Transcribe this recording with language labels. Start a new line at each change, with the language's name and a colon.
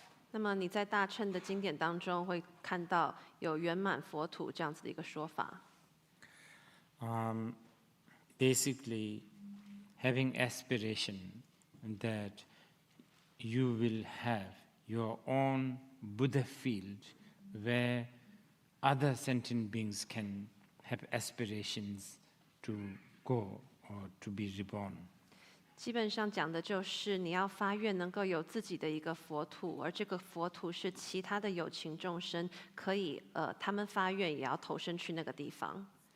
Chinese: 那么你在大乘的经典当中会看到有圆满佛土这样子的一个说法。
English: Basically, having aspiration that you will have your own Buddha field where other sentient beings can have aspirations to go or to be reborn.
Chinese: 基本上讲的就是你要发愿能够有自己的一个佛土，而这个佛土是其他的有情众生可以他们发愿也要投身去那个地方。